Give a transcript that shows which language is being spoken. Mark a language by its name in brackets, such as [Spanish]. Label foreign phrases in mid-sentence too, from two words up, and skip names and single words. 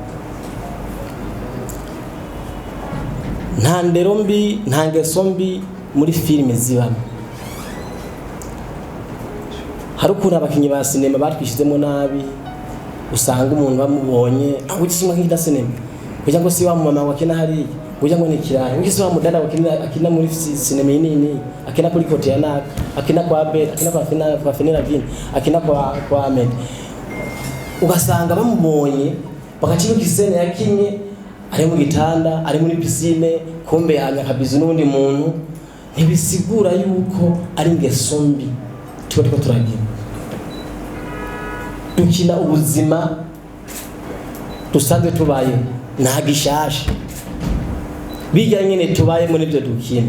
[Rundi] Nta ndero mbi, nta ngeso mbi muri filime zibamo. Hari ukuntu abakinyi ba sinema batwishizemo nabi, usanga umuntu bamubonye aho gisimwa nk'ida sinema kugira ngo si wa mama wakina hari kugira ngo nikiraye ugise wa mudada akina muri sinema nini, akina kuri kote ya naka, akina kwa Abel, akina kwa Fenera Vin, akina kwa Ahmed. Ugasanga bamubonye bakacibuka isene yakinye ari mu gitanda, ari muri piscine, kumbe yanyakabiza n'undi muntu. Ntibisigura yuko ari ingeso mbi tuba turagira. Dukina ubuzima dusanzwe tubaye nta gishasha, bijya nyine tubaye muri byo dukina.